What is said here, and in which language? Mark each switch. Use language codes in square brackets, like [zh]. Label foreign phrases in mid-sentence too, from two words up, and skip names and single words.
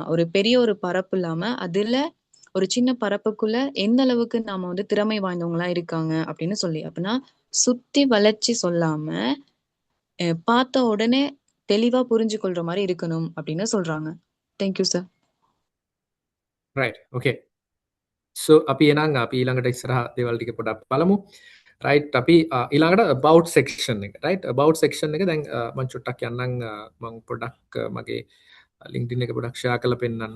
[ta] ஒரு பெரிய ஒரு பரப்பு இல்லாம, அதுல ஒரு சின்ன பரப்புக்குள்ள எந்த அளவுக்கு நாம வந்து திறமை வாய்ந்தவங்களா இருக்காங்க அப்படின்னு சொல்லி. அப்படின்னா, சுத்தி வளைச்சு சொல்லாம, பார்த்த உடனே தெளிவா புரிஞ்சு கொள்ற மாரி இருக்கணும் அப்படின்னு சொல்றாங்க. [en] thank you sir. right okay. [si] සෝ අපි එනම් අපි ඊළඟට ඉස්සරහ දේවල් ටික පොඩ්ඩක් බලමු. රයිට් අපි ඊළඟට [en] about section [si] එක. රයිට් [en] about section [si] එක දැන් මම චුට්ටක් යන්නම් මම පොඩ්ඩක් මගේ LinkedIn එක පොඩ්ඩක් share කරලා පෙන්නන්න.